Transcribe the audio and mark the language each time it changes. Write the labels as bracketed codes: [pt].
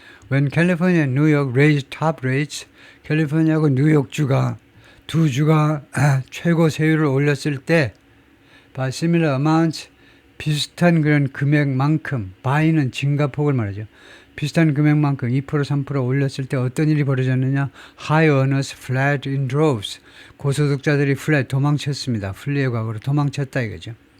[en] When California and New York raised top rates, [ko] 캘리포니아하고 뉴욕주가 두 주가 최고 세율을 올렸을 때 [en] by similar amounts [ko] 비슷한 그런 금액만큼 buy는 증가폭을 말하죠. 비슷한 금액만큼 2% 3% 올렸을 때 어떤 일이 벌어졌느냐? [en] High earners fled in droves. [ko] 고소득자들이 도망쳤습니다. 플리의 과거로 도망쳤다 이거죠.